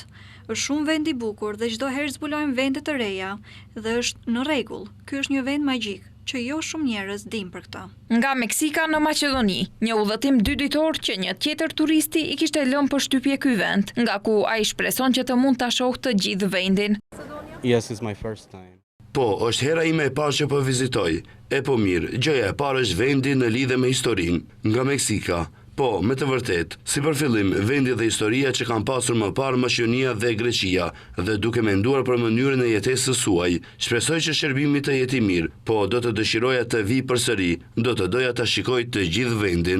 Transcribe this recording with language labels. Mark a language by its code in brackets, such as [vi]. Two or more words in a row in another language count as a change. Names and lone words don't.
[sq] Është shumë vend i bukur dhe çdo herë zbulojmë vende të reja dhe është në rregull. Ky është një vend magjik që jo shumë njerëz dinë për këtë. Nga Meksika në Maqedoni, një udhëtim 2 ditor që një tjetër turisti i kishte lënë për shtypje ky vend, nga ku ai shpreson që të mund ta shohë të gjithë vendin. [en] Yes, it's my first time. [sq] Po, është hera ime e parë që po vizitoj. E po mirë, gjëja e parë është vendi në lidhje me historinë. Nga Meksika. Po, me të vërtet, si për fillim, vendi dhe historia që kanë pasur më parë Maqedonia dhe Greqia, dhe duke menduar për mënyrën e jetesës suaj, shpresoj që shërbimi të jeti mirë, po do të dëshiroja të vi përsëri, do të doja të shikoj të gjithë vendin.